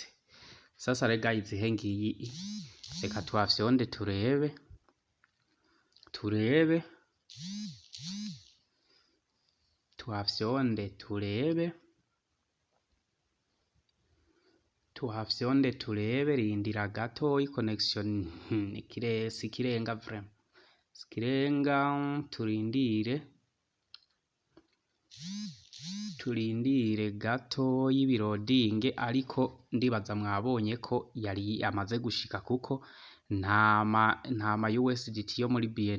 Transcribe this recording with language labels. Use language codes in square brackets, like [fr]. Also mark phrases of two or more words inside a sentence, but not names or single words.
[rn] Sasa rega izihe ngiyi, reka tuhafyonde turebe tuhafyonde turebe, rindira gato connection sikirenga vraiment sikirenga, turindire gato y'ibirodinge, ariko ndibaza mwabonye ko yari amaze gushika kuko ntama USDT yo muri BN.